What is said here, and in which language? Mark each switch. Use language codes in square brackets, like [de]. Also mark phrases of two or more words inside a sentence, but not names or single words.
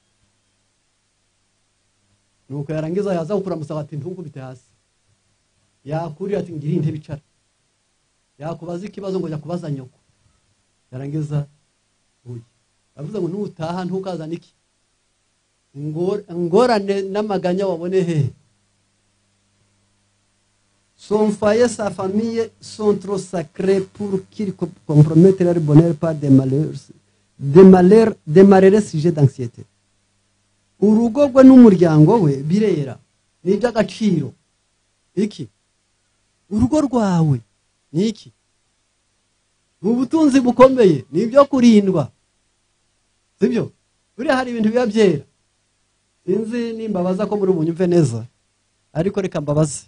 [rw] Nuko yarangiza yaza gukura musaba ati ntunkubite hasi. Yakurira ati ngiri intebe icara. Yakubaza ikibazo ngo yakubaza nyoko. Yarangiza uyu avuze ngo nutaha ntukazana iki? Ngorane n'amaganya wabone he? [fr] Son foyer, sa famille sont trop sacrés pour qu'ils compromettent leur bonheur par des malheureux sujets d'anxiété. [rw] Urugo rwe n'umuryango we birera ni iby'agaciro. Iki urugo rwawe ni iki? Ubutunzi bukomeye ni ibyo kurindwa, sibyo? Buriya hari ibintu biba byera. Sinzi nimbabaza ko muri bunyumve neza, ariko reka mbabaze.